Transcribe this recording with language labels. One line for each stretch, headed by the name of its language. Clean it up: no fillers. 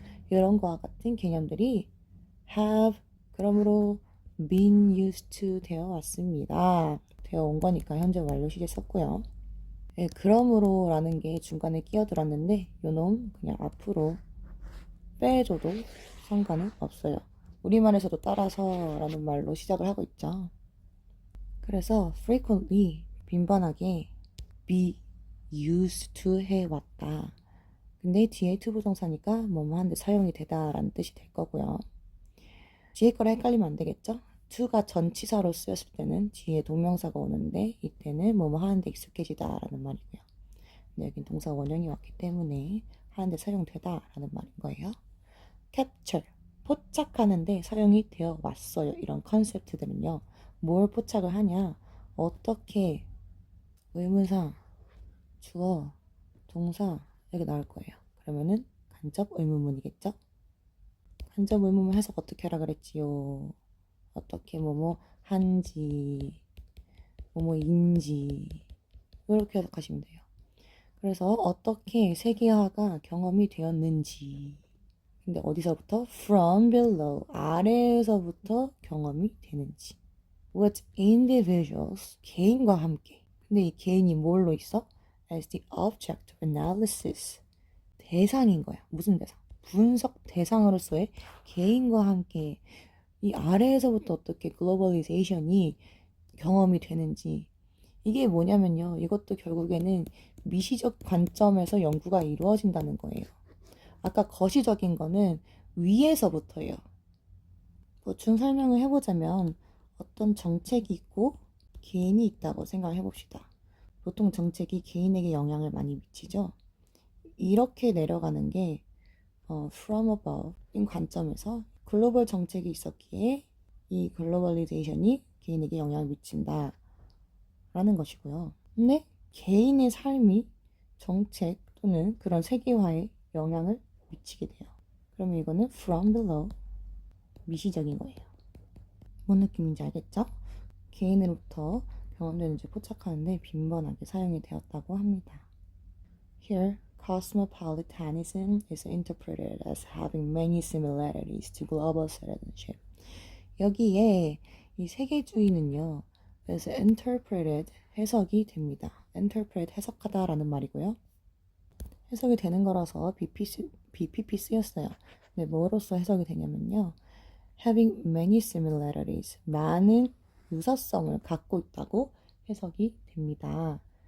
Korean: 이런 거와 같은 개념들이
English: have,
Korean: 그러므로
English: been used to
Korean: 되어 왔습니다. 되어 온 거니까 현재 완료 시제 썼고요. 네, 그러므로 라는 게 중간에 끼어들었는데 요놈 그냥 앞으로 빼줘도 상관은 없어요. 우리말에서도 따라서 라는 말로 시작을 하고 있죠. 그래서 frequently, 빈번하게
English: be used to
Korean: 해왔다. 근데 뒤에 to 부정사니까 뭐뭐 한데 사용이 되다 라는 뜻이 될 거고요. 뒤에 거랑 헷갈리면 안 되겠죠? to가 전치사로 쓰였을 때는 뒤에 동명사가 오는데 이때는 뭐뭐 하는데 익숙해지다 라는 말이고요. 근데 여긴 동사 원형이 왔기 때문에 하는데 사용되다 라는 말인 거예요. capture, 포착하는데 사용이 되어 왔어요. 이런 컨셉트들은요. 뭘 포착을 하냐? 어떻게 의문사, 주어, 동사 이렇게 나올 거예요. 그러면은 간접 의문문이겠죠? 간접 의문문 해석 어떻게 하라 그랬지요? 어떻게 뭐뭐 한지, 뭐뭐인지 이렇게 해석하시면 돼요. 그래서 어떻게 세계화가 경험이 되었는지. 근데 어디서부터?
English: From below,
Korean: 아래에서부터 경험이 되는지.
English: With individuals,
Korean: 개인과 함께. 근데 이 개인이 뭘로 있어?
English: As the object of analysis,
Korean: 대상인 거야. 무슨 대상? 분석 대상으로서의 개인과 함께 이 아래에서부터 어떻게 글로벌리제이션이 경험이 되는지. 이게 뭐냐면요. 이것도 결국에는 미시적 관점에서 연구가 이루어진다는 거예요. 아까 거시적인 거는 위에서부터예요. 보충 설명을 해보자면 어떤 정책이 있고 개인이 있다고 생각을 해봅시다. 보통 정책이 개인에게 영향을 많이 미치죠. 이렇게 내려가는 게
English: from above
Korean: 인 관점에서 글로벌 정책이 있었기에 이 글로벌리제이션이 개인에게 영향을 미친다 라는 것이고요. 근데 개인의 삶이 정책 또는 그런 세계화에 영향을 미치게 돼요. 그러면 이거는
English: from below,
Korean: 미시적인 거예요. 뭔 느낌인지 알겠죠? 개인으로부터 경험되는 지 포착하는데 빈번하게 사용이 되었다고 합니다.
English: Here, cosmopolitanism is interpreted as having many similarities to global citizenship.
Korean: 여기에 이 세계주의는요, 그래서 interpreted, 해석이 됩니다. interpret, 해석하다라는 말이고요. 해석이 되는 거라서 BPP 쓰였어요. 근데 뭐로써 해석이 되냐면요.
English: having many similarities,
Korean: 많은 유사성을 갖고 있다고 해석이 됩니다.